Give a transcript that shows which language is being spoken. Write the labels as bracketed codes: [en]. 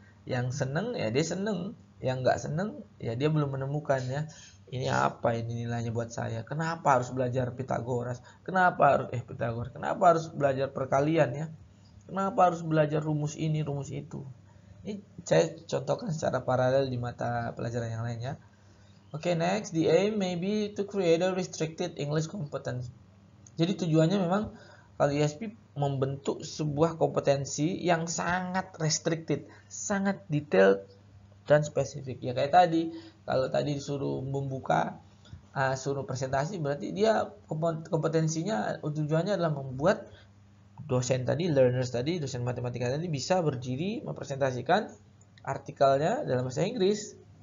[id] Yang seneng ya dia seneng, yang nggak seneng ya dia belum menemukan ya, ini apa ini nilainya buat saya, kenapa harus belajar Pitagoras, kenapa harus belajar perkalian ya, kenapa harus belajar rumus ini rumus itu. Ini saya contohkan secara paralel di mata pelajaran yang lainnya. [en] Oke, next, the aim may be to create a restricted English competence. [id] Jadi tujuannya memang kalau ESP membentuk sebuah kompetensi yang sangat restricted, sangat detail dan spesifik. Ya kayak tadi, kalau tadi disuruh membuka, suruh presentasi, berarti dia kompetensinya, tujuannya adalah membuat dosen matematika tadi bisa berdiri mempresentasikan artikelnya dalam bahasa Inggris.